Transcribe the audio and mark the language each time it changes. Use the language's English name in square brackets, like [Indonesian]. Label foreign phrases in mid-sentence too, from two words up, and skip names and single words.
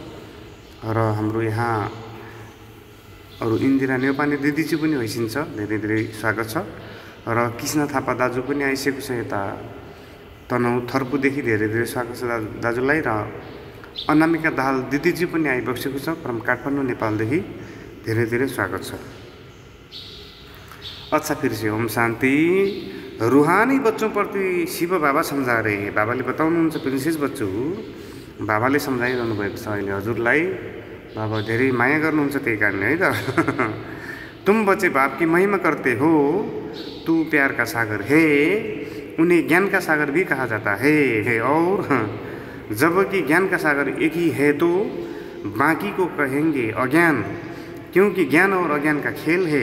[Nepali] र हाम्रो यहाँ अरू इन्दिरा नेपाली दिदीजी पनि होइसिन्छ, धेरै धेरै स्वागत छ। र कृष्ण थापा दाजु पनि आइसकेको छ यता तनहुँ थर्पुदेखि, धेरै धेरै स्वागत छ दाजुलाई। र अनामिका दाहाल दिदीजी पनि आइबसेको छ फ्रम काठमाडौँ नेपालदेखि, धेरै धेरै स्वागत छ। [Hindi] अच्छा, फिर से ओम शान्ति। रूहानी बच्चों प्रति शिव बाबा समझा रहे हैं। [Nepali] बाबाले बताउनुहुन्छ प्रिन्सेस बच्चो, बाबाले सम्झाइरहनु भएको छ अहिले हजुरलाई। बाबा धेरै माया गर्नुहुन्छ, त्यही कारणले है त। [Hindi] तुम बच्चे बाप की महिमा करते हो, तू प्यार का सागर है, उन्हें ज्ञान का सागर भी कहा जाता है। और जबकि ज्ञान का सागर एक ही है तो बाकी को कहेंगे अज्ञान, क्योंकि ज्ञान और अज्ञान का खेल है।